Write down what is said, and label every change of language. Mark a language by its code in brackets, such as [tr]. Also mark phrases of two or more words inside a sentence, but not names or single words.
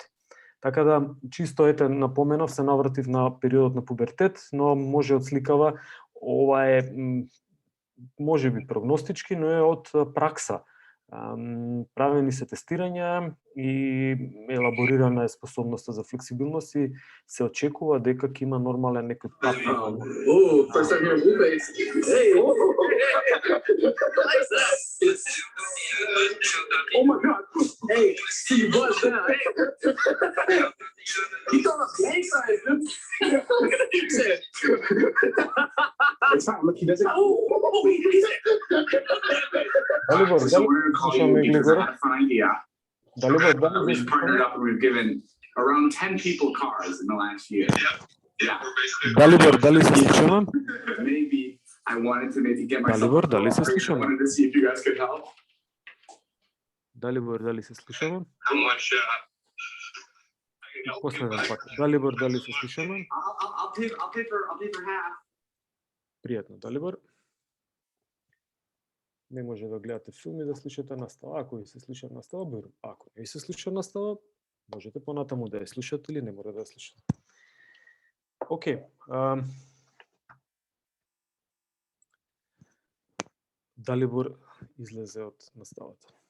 [mk] Така да, чисто напоменав, се навратив на периодот на пубертет, но може одсликава, ова е можеби прогностички, но е од пракса. Правени се тестирања и елаборирана е способноста за флексибилност и се очекува дека ќе има нормален некој пат. [en] Oh my God! Hey, see you buzz down. You thought I was gang signs, dude. Look at the dude said. It's fine, look, he doesn't. [mk] Далибор, [en] So we're going to call you because I had a fun idea. [mk] Далибор, [en] We've partnered up and we've given around 10 people cars in the last year. Yeah. [mk] Далибор, дали се слушаме? [en] Maybe I wanted to maybe get myself. [mk] Далибор, дали се [en] I [mk] слушаме? [en] wanted to see if you guys could help. [mk] Далибор, дали се слушаме? [en] How much I can help you [mk] Последен [en] with. [mk] пат. Далибор, дали се слушаме? [en] I'll pay for half. [mk] Пријатно, Далибор. Не може да гледате филм и да слушате настава. Ако ви се слуша настава, беру. Ако не ви се слуша настава, можете понатаму да ја слушате или не мора да ја слушате. Океј. Далибор излезе од наставата.